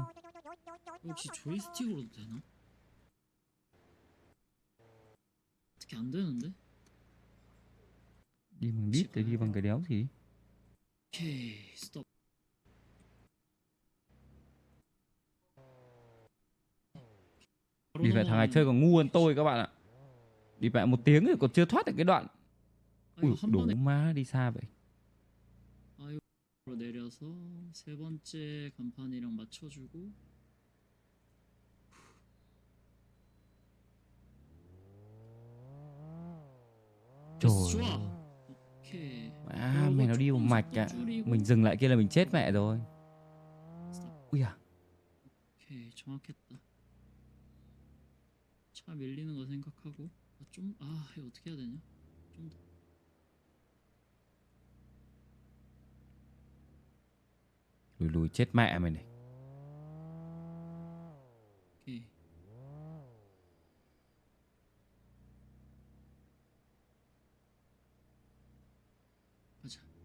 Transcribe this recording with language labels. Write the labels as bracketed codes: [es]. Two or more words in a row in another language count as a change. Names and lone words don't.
[ko] 혹시 조이스틱으로도 되나? 어떻게 안 되는데? [vi] Đi bằng đít thì đi bằng cái đéo gì. [ko] 오케이, 스톱. [vi] Đi mẹ thằng này chơi còn ngu hơn tôi các bạn ạ. Đi mẹ 1 tiếng rồi còn chưa thoát được cái đoạn. Ui, [ko] 한 [vi] đủ [ko] 번에 [vi] má đi xa vậy. [ko] 아이로 내려서 세 번째 간판이랑 맞춰주고. [vi] Trời [ko] 좋아. 오케이. [vi] má, mày nó đi một mạch ạ. Mình dừng lại kia là mình chết mẹ rồi. Ui à. [ko] 오케이, 정확했다. 차 밀리는 거 생각하고 이거 어떻게 해야 되냐? 좀 더. [vi] Lùi lùi chết mẹ mày này. [ko] 오케이. 가자.